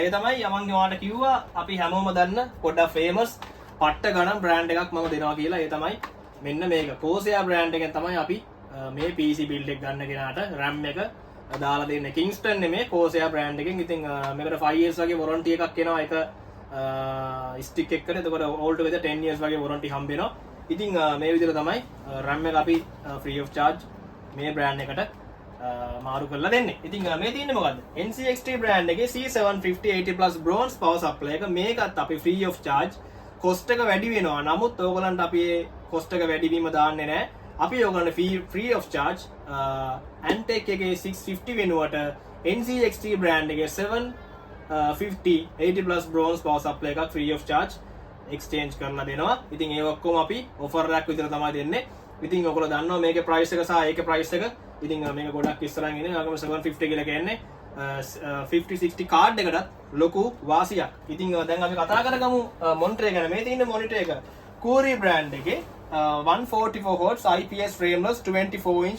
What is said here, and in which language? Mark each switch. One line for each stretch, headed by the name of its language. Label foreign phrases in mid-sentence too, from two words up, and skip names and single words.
Sinhala: ඒ තමයි මම ඔයාලට කිව්වා අපි හැමෝම දන්න පොඩ්ඩක් famous පට්ට ගණන් brand එකක් මම දෙනවා කියලා. ඒ තමයි මෙන්න මේක Corsair brand එකෙන් තමයි අපි මේ
English: PC build
Sinhala: එක ගන්න කෙනාට RAM එක දාලා දෙන්නේ. Kingston නෙමෙයි Corsair brand එකෙන්. ඉතින් මේකට 5 years වගේ warranty එකක් එනවා එක stick එකකට. එතකොට
English: all together 10 years
Sinhala: වගේ warranty හම්බ වෙනවා. ඉතින් මේ විදිහට තමයි RAM එක අපි
English: free of charge
Sinhala: මේ brand එකට මාරු කරලා දෙන්නේ. ඉතින් මේ තියෙන්නේ මොකද්ද? NCXT brand එකේ
English: C750 80 plus bronze power supply
Sinhala: එක. මේකත් අපි
English: free of charge cost
Sinhala: එක වැඩි වෙනවා. නමුත් ඕගලන්ට අපි cost එක වැඩි වීම දාන්නේ නැහැ. අපි ඔයගොල්ලන්ට
English: free of charge
Sinhala: Antec එකේ 650 වෙනුවට NCXT brand එකේ
English: 750 80 plus bronze power supply
Sinhala: එකක්
English: free of charge exchange
Sinhala: කරලා දෙනවා. ඉතින් ඒ ඔක්කොම අපි offer එකක් විතර තමයි දෙන්නේ. ඉතින් ඔයගොල්ලෝ දන්නවා මේකේ price එක සහ ඒකේ price එක. ඉතින් මේක ගොඩක් ඉස්සරහින් ඉන්නේ. ආගම 750 කියලා කියන්නේ 5060 card එකටත් ලොකු වාසියක්. ඉතින් දැන් අපි කතා කරගමු මොනිටර් ගැන. මේ තියෙන මොනිටර් එක Core brand එකේ
English: 144Hz IPS frameless 24 inch monitor
Sinhala: එක.